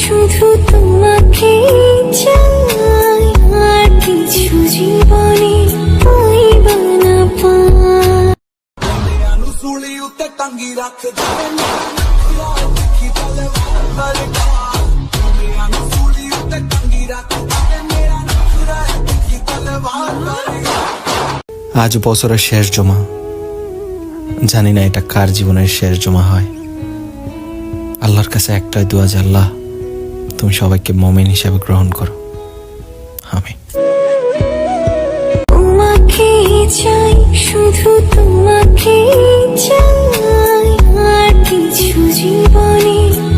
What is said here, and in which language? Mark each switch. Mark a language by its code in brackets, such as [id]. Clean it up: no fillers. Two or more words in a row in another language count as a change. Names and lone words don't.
[bn] শুধু তোমাকে চাই, আর কিছু জীবনে পাইবা না পাই। [pa] ਸੂਲੀ ਉੱਤੇ ਟੰਗੀ ਰੱਖ ਜਾਵੇ ਮੇਰਾ ਦੇਖੀ ਤਲਵਾਰ ਵਰਗਾ ਮੇਰਾ ਸੂਲੀ ਉੱਤੇ ਟੰਗੀ ਰੱਖ ਜਾਵੇ ਮੇਰਾ ਨਖਰਾ ਦੇਖੀ ਤਲਵਾਰ ਵਰਗਾ। [bn] আজ বছরের শেষ জমা, জানি না এটা কার জীবনের শেষ জমা হয়। আল্লাহর কাছে একটাই দোয়া যে আল্লাহ তুমি সবাইকে মুমিন হিসেবে গ্রহণ করো, আমিন। তোমাকে চাই, শুধু তোমাকে চাই, আর কিছু জীবনে